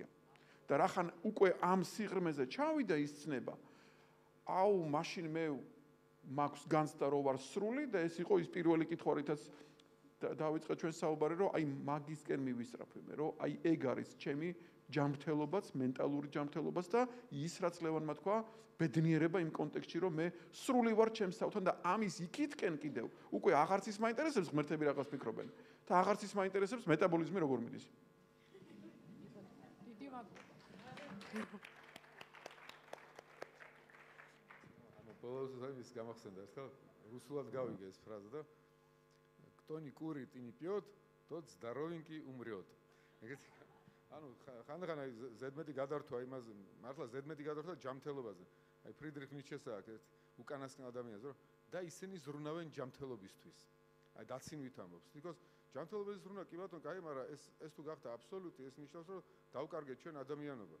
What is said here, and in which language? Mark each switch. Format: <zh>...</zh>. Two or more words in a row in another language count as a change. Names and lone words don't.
<ka>და რახან უკვე ამ სიღრმეზე ჩავიდა ის ცნება, მაშინ მე მაქვს განცდა რომ ვარ სრული და ეს იყო ის პირველი კითხვა, რითაც დავიწყე ჩვენ საუბარი, რომ აი მაგისკენ მივისწრაფე მე, რომ აი ეგ არის ჩემი ჯანმრთელობაც, მენტალური ჯანმრთელობაც და ის რაც ლევანმა თქვა, ბედნიერება იმ კონტექსტში, რომ მე სრული ვარ ჩემს თავთან და ამის იქითკენ კიდევ უკვე აღარც ის მაინტერესებს ღმერთები რაღაც ფიქრობენ და აღარც ის მაინტერესებს მეტაბოლიზმი როგორ მიდის. დიდი მადლობა. ბოლოს ის გამახსენდა ერთხელ რუსულად გავიგე ეს ფრაზა და</ka> <ru>кто не курит и не пьет, тот здоровенький умрет.</ru> <ka>ეგეთი ანუ ხანდახან აი ზედმეტი გადართვა იმაზე, მართლა ზედმეტი გადართვა ჯანმრთელობაზე. აი ფრიდრიხ ნიცშეს აქვს ერთ უკანასკნელ ადამიანს, რომ და ისინი ზრუნავენ ჯანმრთელობისთვის. აი დაცინვით ამბობს. because ჯანმრთელობის ზრუნა კი ბატონო, კაი, მაგრამ ეს თუ გახდა აბსოლუტი, ეს ნიშნავს, რომ დავკარგეთ ჩვენ ადამიანობა.</ka>